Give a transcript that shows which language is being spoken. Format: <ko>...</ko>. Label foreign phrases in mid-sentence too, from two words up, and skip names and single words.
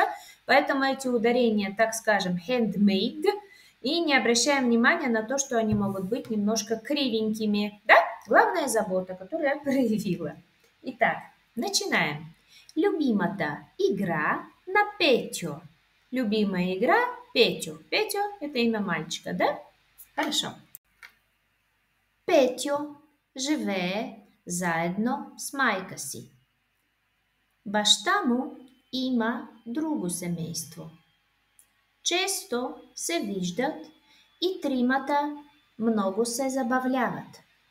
<ru>Поэтому эти ударения, так скажем, handmade, и не обращаем внимания на то, что они могут быть немножко кривенькими. Да? Главная забота, которую я проявила. Итак, начинаем.</ru> <bg>Любимата игра на петио.</bg> <ru>Любимая игра Петю. Петю – это имя мальчика, да? Хорошо.</ru> <bg>Петю живее заедно с майка си. Баща му има друго семейство. Често се виждат и тримата много се забавляват.</bg>